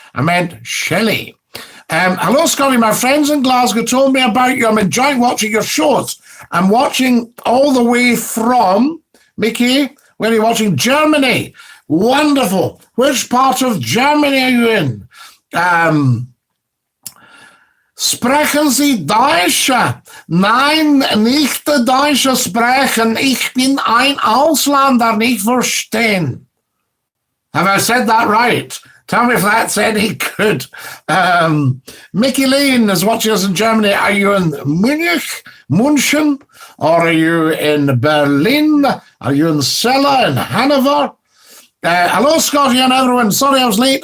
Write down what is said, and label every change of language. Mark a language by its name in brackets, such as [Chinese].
[English] I meant Shelley. Hello, Scotty. My friends in Glasgow told me about you. I'm enjoying watching your shows. I'm watching all the way from, Mickey, where are you watching? Germany. Wonderful. Which part of Germany are you in? [German] Sprechen Sie Deutsch? Nein, nicht Deutsch sprechen. Ich bin ein Ausländer, nicht verstehen. [English] Have I said that right? Tell me if that's any good. Mickey Lane is watching us in Germany. Are you in München? Or are you in Berlin? Are you in Celle, in Hanover? Hello, Scotty and everyone. Sorry I was late.